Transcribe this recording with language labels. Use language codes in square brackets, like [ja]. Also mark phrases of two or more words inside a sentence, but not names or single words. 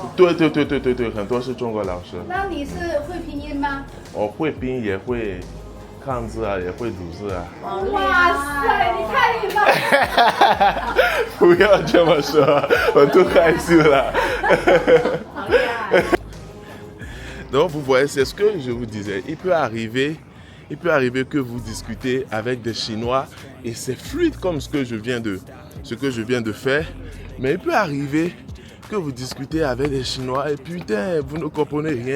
[zh] 对，很多是中国老师。那你是会拼音吗？我会拼音，也会看字啊，也会读字啊。哇塞，你太厉害了！不要这么说，我都害羞了。好厉害。 [fr] Donc vous voyez, c'est ce que je vous disais. Il peut arriver que vous discutez avec des Chinois et c'est fluide comme ce que je viens de faire. Mais il peut arriver que vous discutez avec des Chinois et putain, vous ne comprenez rien.